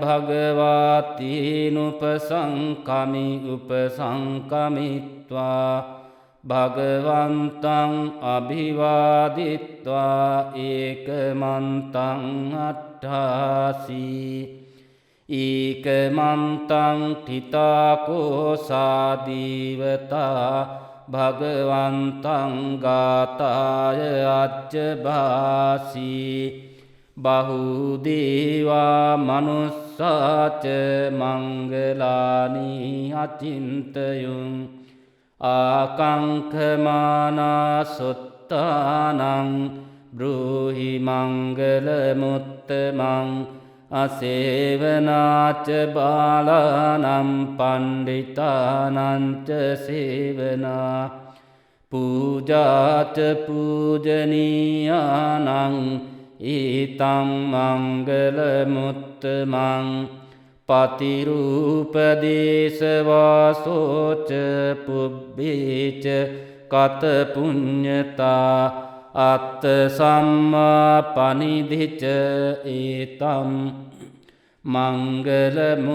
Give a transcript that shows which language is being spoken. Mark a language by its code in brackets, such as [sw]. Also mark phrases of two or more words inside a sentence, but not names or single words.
[pi] භගවාතිනුපසංකමි උපසංකමිත්වා භගවන්තං අභිවාදිත්වා ඒකමන්තං අට්ඨාසී ඒකමන්තං තිතාකෝසාදීවතා භගවන්තං ගාතාය අච්චභාසී බහුදේවා මනුස්සාච මංගලානි අචින්තයුං ආකංඛමානා සොත්තානං බ්‍රූහි මංගල මුත්තමං අසේවනාච බාලානම් පණ්ඩිතානංච සේවනා පූජාච පූජනීයානං ඊතං මංගල මුත්තමං පතිරූපදේශවාසෝච පුබ්බේච කත පුඤ්ඤතා අත්ත සම්මා පනිදිච ඒතම් මංගල